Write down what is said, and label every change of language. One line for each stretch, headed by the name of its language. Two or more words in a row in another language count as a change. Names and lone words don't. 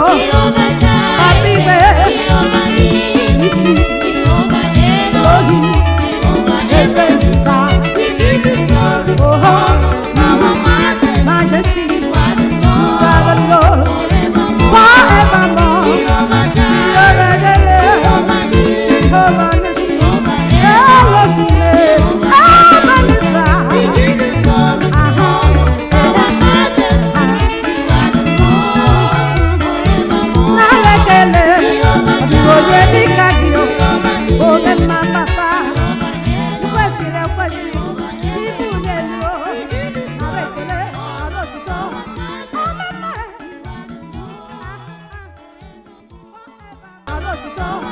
Igbo: Jehovah Jireh, Papa igwe. Jehovah Nissi, Nissi. Jehovah Elohim, Elohim.
English: Jehovah Ebenezer. We give you glory, Oh. honor, power, majesty. Majesty. You are the You are the Lord Lord. forevermore. Forevermore. Jehovah Jireh, Jehovah Jireh. Jehovah Nissi, Jehovah Nissi. Jehovah Elohim, Elohim. Jehovah Ebenezer. Ebenezer. We give you glory, Uh-huh. honor, power, majesty. You are the Lord forevermore.
Igbo: Nara ekele. Jehovah Ọ bụ onye Jireh, dị ka gị o. Jehovah Nissi, Oge mma papa. Jehovah Elohim, Ị kwesịrị ekwesị. Jehovah Ibu na-elu o.
English: We give you Nara glory,
Igbo: ekele. Nara otuto.
English: honor, majesty.
Igbo: Nara otuto.